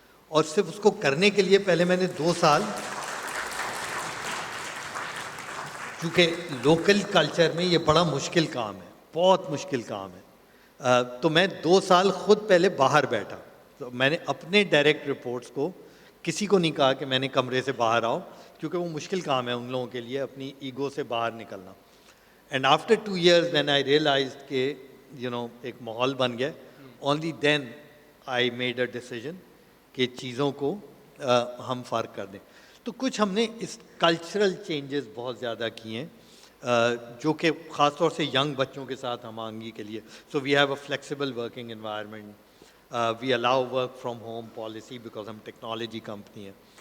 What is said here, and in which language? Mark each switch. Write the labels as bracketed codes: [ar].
[ur] اور صرف اس کو کرنے کے لیے پہلے میں نے 2 سال, کیونکہ لوکل کلچر میں یہ بڑا مشکل کام ہے, بہت مشکل کام ہے, تو میں 2 سال خود پہلے باہر بیٹھا. تو میں نے اپنے ڈائریکٹ رپورٹس کو کسی کو نہیں کہا کہ میں نے کمرے سے باہر آؤ, کیونکہ وہ مشکل کام ہے ان لوگوں کے لیے اپنی ایگو سے باہر نکلنا. [en] and after 2 years when I realized [ur] کہ ایک ماحول بن گیا, [en] only then I made a decision [ur] کہ چیزوں کو ہم فرق کر دیں. تو کچھ ہم نے اس کلچرل چینجز بہت زیادہ کیے ہیں جو کہ خاص طور سے ینگ بچوں کے ساتھ ہم آہنگی کے لیے. [en] so we have a flexible working environment, we allow work from home policy because [ur] ہم ٹیکنالوجی کمپنی ہیں.